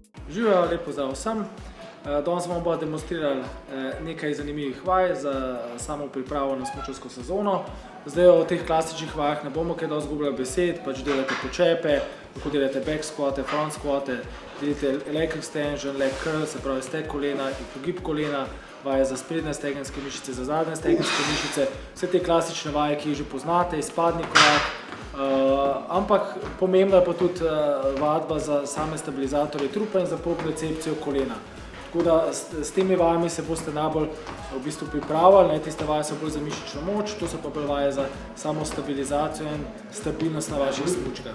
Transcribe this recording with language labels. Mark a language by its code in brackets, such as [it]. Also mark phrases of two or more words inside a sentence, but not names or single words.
[sl] Živijo, lep pozdrav vsem. Danes vam bomo demonstrirali nekaj zanimivih vaj za samo pripravo na smučarsko sezono. Zdaj o teh klasičnih vajah ne bomo kaj dosti izgubljali besed, pač delate počepe, lahko delate [en] back squate, front squate, [sl] delite [en] leg extension, leg curl, [sl] se pravi stek kolena in pogib kolena, vaje za sprednje stegenske mišice, za zadnje stegenske mišice, vse te klasične vaje, ki jih že poznate, izpadni korak. Ampak pomembna je pa tudi vadba za same stabilizatorje trupa in za propriocepcijo kolena. Tako da s temi vajami se boste najbolj v bistvu pripravili, tiste vaje so bolj za mišično moč, to so pa bolj vaje za samo stabilizacijo in stabilnost na vaših smučkah.